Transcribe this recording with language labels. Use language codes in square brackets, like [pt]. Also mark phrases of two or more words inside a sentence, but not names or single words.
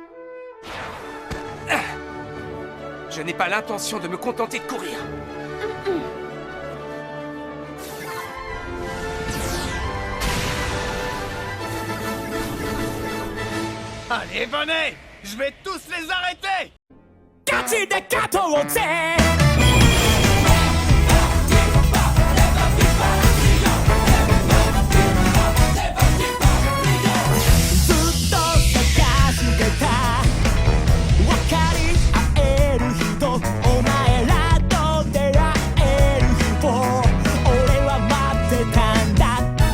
[fr] Je n'ai pas l'intention de me contenter de courir. Allez, venez! Je vais tous les arrêter! [ja] ガチで勝とうぜずっと探してた分かり合える人お前らと出会える日を俺は待ってたんだ